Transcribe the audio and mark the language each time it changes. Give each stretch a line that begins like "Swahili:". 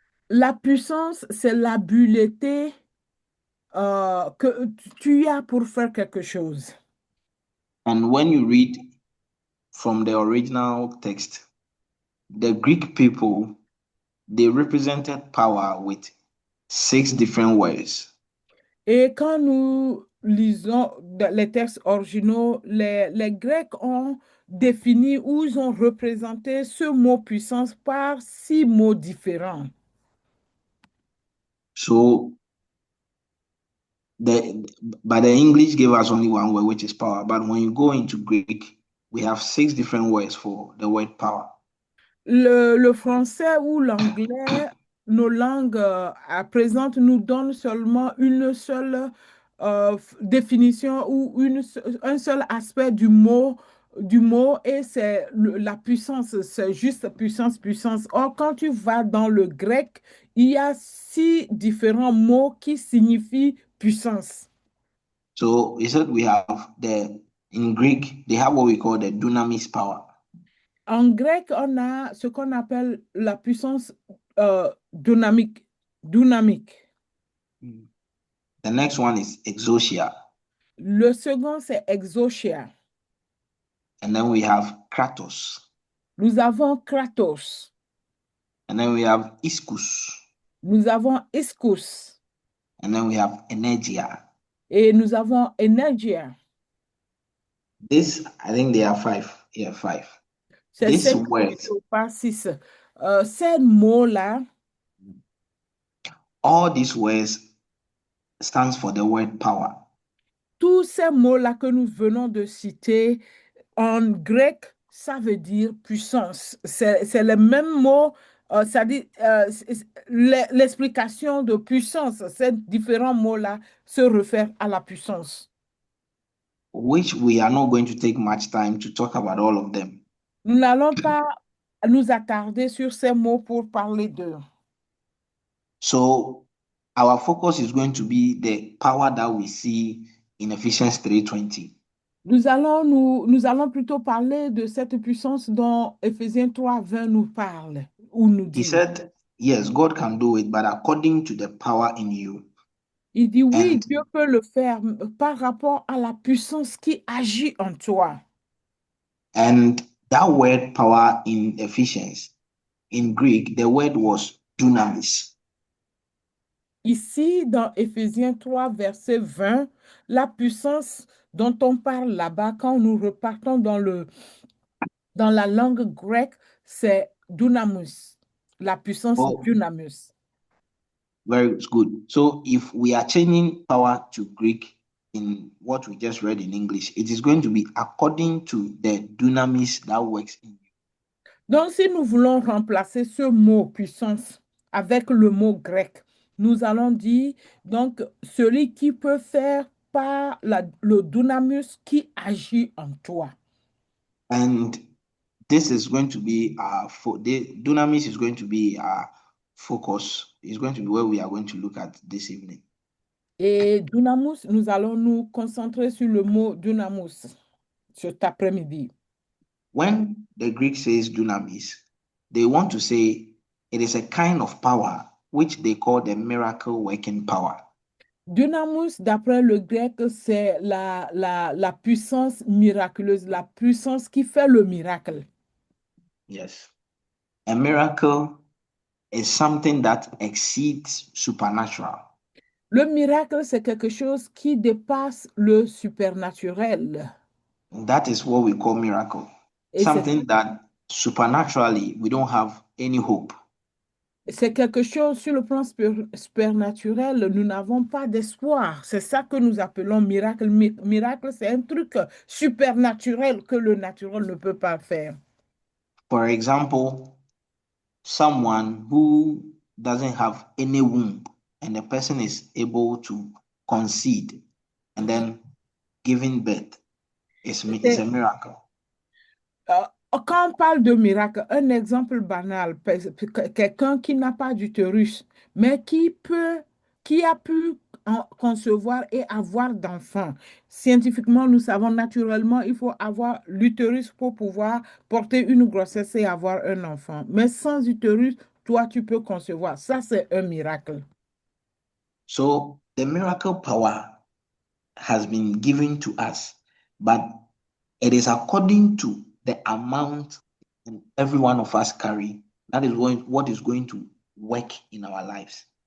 French: La puissance, c'est l'habileté que tu as pour faire quelque chose.
English: And when you read from the original text, the Greek people, they represented power with 6 different words.
French: Et quand nous lisons les textes originaux, les Grecs ont défini ou ils ont représenté ce mot puissance par 6 mots différents.
English: So but the English gave us only one word, which is power. But when you go into Greek, we have 6 different words for the word power.
French: Le français ou l'anglais, nos langues à présent nous donnent seulement une seule définition ou un seul aspect du mot et c'est la puissance, c'est juste puissance, puissance. Or, quand tu vas dans le grec, il y a 6 différents mots qui signifient puissance.
English: So he said we have in Greek, they have what we call the dunamis power.
French: En grec, on a ce qu'on appelle la puissance dynamique. Dynamique.
English: The next one is exousia.
French: Le second, c'est exousia.
English: And then we have kratos.
French: Nous avons kratos.
English: And then we have ischus.
French: Nous avons ischus.
English: And then we have energia.
French: Et nous avons energia.
English: This, I think there are 5. Yeah, 5.
French: C'est
English: This 5 word,
French: pas 6. Ces mots-là,
English: all these words stands for the word power.
French: tous ces mots-là que nous venons de citer, en grec, ça veut dire puissance. C'est le même mot, ça dit l'explication de puissance. Ces différents mots-là se réfèrent à la puissance.
English: Which we are not going to take much time to talk about all of them.
French: Nous n'allons pas nous attarder sur ces mots pour parler d'eux.
English: So our focus is going to be the power that we see in Ephesians 3:20.
French: Nous allons plutôt parler de cette puissance dont Éphésiens 3:20 nous parle ou nous
English: He
French: dit.
English: said, yes, God can do it, but according to the power in you.
French: Il dit oui,
English: And
French: Dieu peut le faire par rapport à la puissance qui agit en toi.
English: And that word power in Ephesians, in Greek, the word was dunamis.
French: Ici, dans Éphésiens 3, verset 20, la puissance dont on parle là-bas, quand nous repartons dans la langue grecque, c'est dunamus, la puissance
English: Oh,
French: dunamus.
English: very good. So if we are changing power to Greek in what we just read in English, it is going to be according to the dunamis that works in you.
French: Donc, si nous voulons remplacer ce mot puissance avec le mot grec, nous allons dire donc celui qui peut faire par le dunamus qui agit en toi.
English: And this is going to be the dunamis is going to be our focus. It's going to be where we are going to look at this evening.
French: Et dunamus, nous allons nous concentrer sur le mot dunamus cet après-midi.
English: When the Greek says dunamis, they want to say it is a kind of power which they call the miracle working power.
French: Dunamus, d'après le grec, c'est la puissance miraculeuse, la puissance qui fait le miracle.
English: Yes. A miracle is something that exceeds supernatural.
French: Le miracle, c'est quelque chose qui dépasse le supernaturel.
English: That is what we call miracle.
French: Et c'est
English: Something that supernaturally we don't have any hope.
French: C'est quelque chose sur le plan supernaturel, nous n'avons pas d'espoir. C'est ça que nous appelons miracle. Miracle, c'est un truc supernaturel que le naturel ne peut pas faire.
English: For example, someone who doesn't have any womb and the person is able to conceive and then giving birth is a
French: C'est-
English: miracle.
French: euh, Quand on parle de miracle, un exemple banal, quelqu'un qui n'a pas d'utérus, mais qui a pu concevoir et avoir d'enfants. Scientifiquement, nous savons naturellement, il faut avoir l'utérus pour pouvoir porter une grossesse et avoir un enfant. Mais sans utérus, toi, tu peux concevoir. Ça, c'est un miracle.
English: So the miracle power has been given to us, but it is according to the amount every one of us carry. That is what is going to work in our lives.